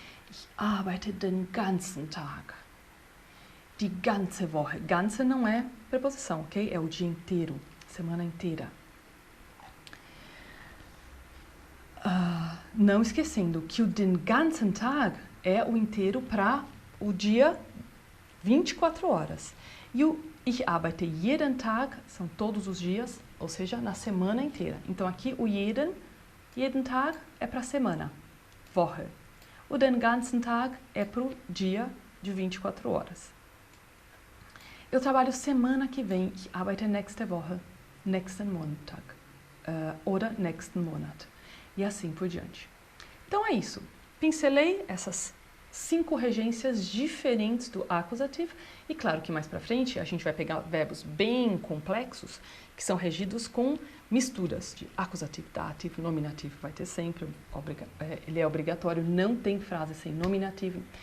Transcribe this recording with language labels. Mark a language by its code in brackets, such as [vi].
[de] Ich arbeite den ganzen Tag. Die ganze Woche. [pt] Ganze não é preposição, ok? É o dia inteiro, semana inteira. Não esquecendo que o [de] den ganzen Tag [pt] é o inteiro para o dia 24 horas. E o [de] ich arbeite jeden Tag [pt] são todos os dias, ou seja, na semana inteira. Então aqui o jeden Tag é para a semana, Woche. O den ganzen Tag é para o dia de 24 horas. Eu trabalho semana que vem. [de] Ich arbeite nächste Woche, nächsten Montag oder nächsten Monat. [pt] E assim por diante. Então é isso. Pincelei essas 5 regências diferentes do acusativo. E claro que mais pra frente a gente vai pegar verbos bem complexos que são regidos com misturas de acusativo, dativo, nominativo. Vai ter sempre, ele é obrigatório, não tem frase sem nominativo.